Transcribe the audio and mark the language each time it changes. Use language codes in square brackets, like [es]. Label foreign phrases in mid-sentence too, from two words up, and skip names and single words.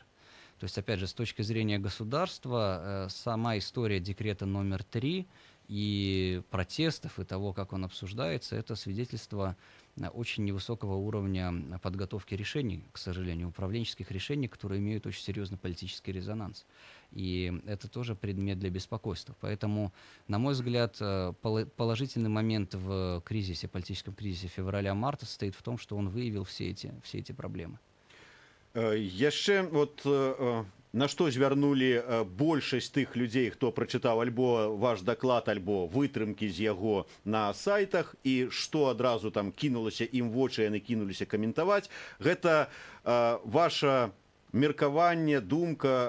[ru] То есть, опять же, с точки зрения государства, сама история декрета номер 3 и протестов, и того, как он обсуждается, это свидетельство очень невысокого уровня подготовки решений, к сожалению, управленческих решений, которые имеют очень серьезный политический резонанс. И это тоже предмет для беспокойства. Поэтому, на мой взгляд, положительный момент в кризисе, политическом кризисе февраля-марта состоит в том, что он выявил все эти проблемы. [be] Яшчэ вот на што звярнулі большасць тых людзей, хто прачытаў альбо ваш даклад, альбо вытрымкі з яго на сайтах, і што адразу там кінулася ім вочы, яны кінуліся каментаваць, гэта ваша меркаванне, думка,